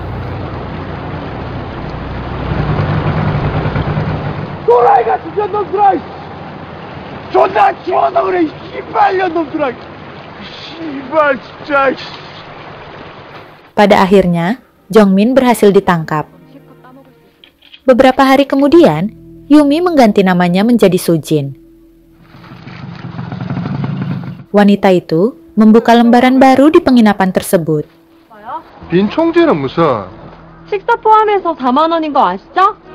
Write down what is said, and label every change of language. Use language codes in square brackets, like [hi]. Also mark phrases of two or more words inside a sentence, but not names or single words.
[ko] 또라이 같은 년놈들아! 존나 죽어서 그래! 씨발 년놈들아! 씨발 진짜! [id] Pada akhirnya, Jongmin berhasil ditangkap. Beberapa hari kemudian, Yumi mengganti namanya menjadi Sujin. Wanita itu membuka lembaran baru di penginapan tersebut. [ko] 빈 총재는 무슨? 식사 포함해서 4만 원인 거 아시죠?